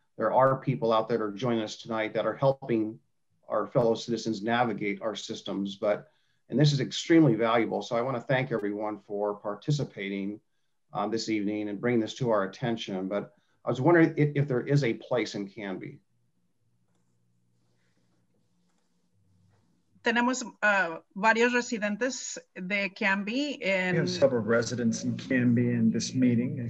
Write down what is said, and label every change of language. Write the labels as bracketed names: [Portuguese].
[English] there are people out there that are joining us tonight that are helping our fellow citizens navigate our systems, and this is extremely valuable. So I want to thank everyone for participating this evening and bringing this to our attention. But I was wondering if there is a place in Canby. [Spanish] Tenemos varios residentes de Canby. [English] We have several residents in Canby in this meeting.